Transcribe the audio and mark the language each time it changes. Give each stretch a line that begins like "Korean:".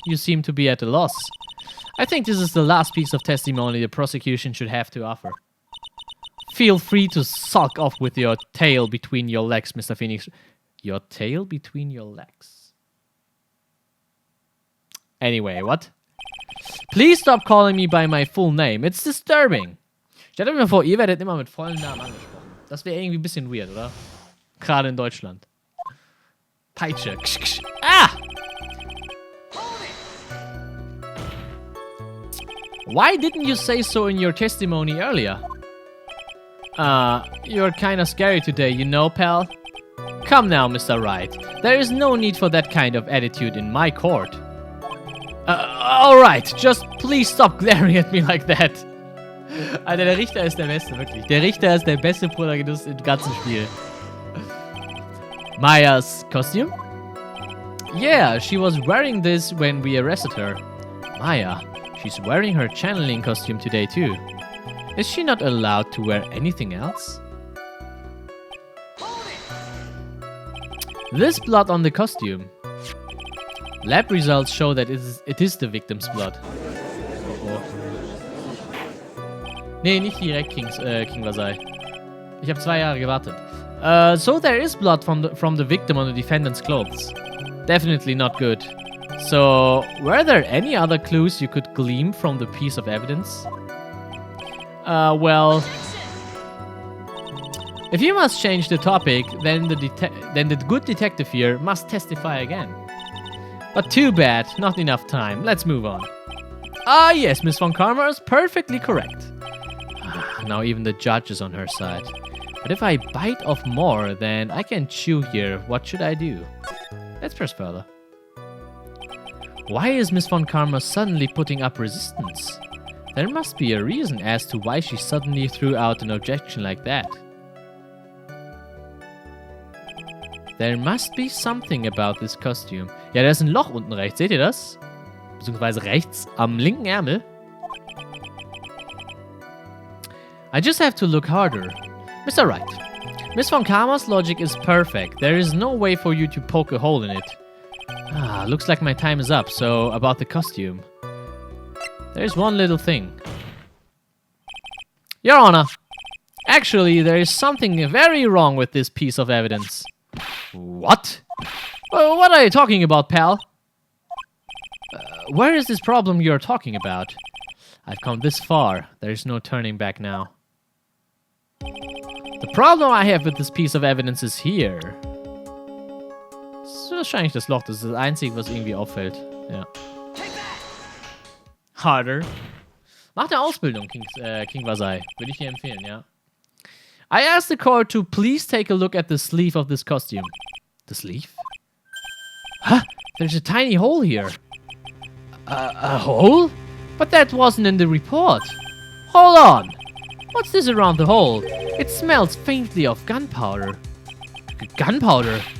English: You seem to be at a loss. I think this is the last piece of testimony the prosecution should have to offer. Feel free to sulk off with your tail between your legs, Mr. Phoenix. Your tail between your legs. Anyway, what? Please stop calling me by my full name. It's disturbing.
German: Stellt euch mal vor, ihr werdet immer mit vollen Namen angesprochen. Das wäre irgendwie ein bisschen weird, oder? Gerade in Deutschland. Peitsche. Ksch, ksch. Ah!
English: Why didn't you say so in your testimony earlier? You're kinda scary today, you know, pal? Come now, Mr. Wright. There is no need for that kind of attitude in my court. Alright, just please stop glaring at me like that.
German: Alter, der Richter ist der Beste, wirklich. Der Richter ist der beste Protagonist im ganzen Spiel.
English: Maya's costume? Yeah, she was wearing this when we arrested her. Maya, she's wearing her channeling costume today too. Is she not allowed to wear anything else? This blood on the costume. Lab results show that it is the victim's blood. Oh.
German: Nee, nicht direkt King Vasai. Ich habe 2 Jahre gewartet.
English: So there is blood from the victim on the defendant's clothes. Definitely not good. So, were there any other clues you could glean from the piece of evidence? Well... If you must change the topic, then the good detective here must testify again. But too bad, not enough time. Let's move on. Ah yes, Miss Von Karma is perfectly correct. Now even the judge is on her side. But if I bite off more, then I can chew here. What should I do? Let's press further. Why is Miss Von Karma suddenly putting up resistance? There must be a reason as to why she suddenly threw out an objection like that. There must be something about this costume.
German: Ja, da ist ein Loch unten rechts. Seht ihr das? Beziehungsweise rechts am linken Ärmel.
English: I just have to look harder. Mr. Wright, Miss von Karma's logic is perfect. There is no way for you to poke a hole in it. Looks like my time is up, so about the costume. There's one little thing. Your Honor, actually, there is something very wrong with this piece of evidence. What? Well, what are you talking about, pal? Where is this problem you're talking about? I've come this far. There's no turning back now. The problem I have with this piece of evidence is here.
German: Das ist wahrscheinlich das Loch. Das ist das Einzige, was irgendwie auffällt. Ja.
English: Harder.
German: Mach eine Ausbildung, King Vasai. Würde ich dir empfehlen, ja.
English: I asked the court to please take a look at the sleeve of this costume. The sleeve? Huh? There's a tiny hole here. A hole? But that wasn't in the report. Hold on. What's this around the hole? It smells faintly of gunpowder. Gunpowder?